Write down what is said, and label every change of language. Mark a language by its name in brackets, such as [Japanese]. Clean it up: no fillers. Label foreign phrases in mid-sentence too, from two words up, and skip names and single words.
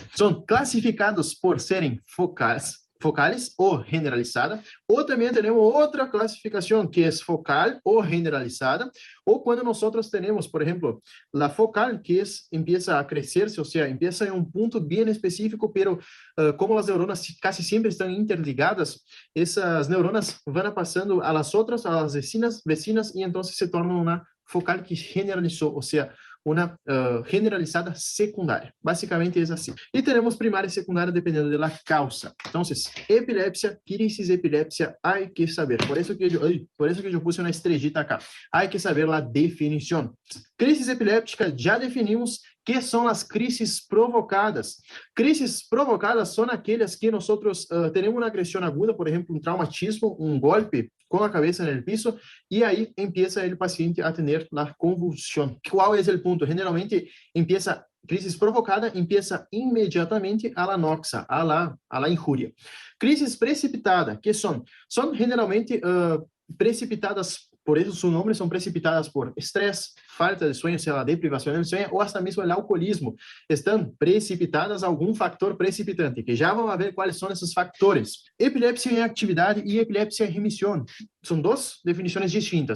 [Portuguese] São classificados por serem focales ou generalizada, ou também temos outra classificação que é focal ou generalizada, ou quando nós temos, por exemplo, a focal que empieza a crescer-se, ou seja, empieza em um ponto bem específico, pero como as neuronas casi sempre estão interligadas, essas neuronas vão passando a las outras, [Spanish] a las vecinas, [Portuguese] e então se torna uma focal que generalizou, ou seja, uma generalizada secundária. Basicamente é assim. E teremos primária e secundária dependendo da causa. Então, epilepsia, crisis epilepsia, há que saber. Por isso que eu puse uma [Spanish] estrellita acá. [Portuguese] Há que saber a definição. Crisis epiléptica, já definimos que são as crises provocadas. Crises provocadas são aquelas que nós temos uma agressão aguda, por exemplo, um traumatismo, um golpe com a cabeça no piso, e aí empieza o paciente a ter a convulsão. Qual é o ponto? [Spanish] Generalmente, crisis provocada empieza imediatamente a la noxa, a la injúria. [Portuguese] Crisis precipitada, que são generalmente precipitadas, por isso seu nome, são precipitadas por estresse, falta de sonho, seja, deprivação de sonho, ou até mesmo o alcoolismo. Estão precipitadas a algum fator precipitante, que já vamos ver quais são esses fatores. Epilepsia em atividade e epilepsia em remissão. São duas definições distintas.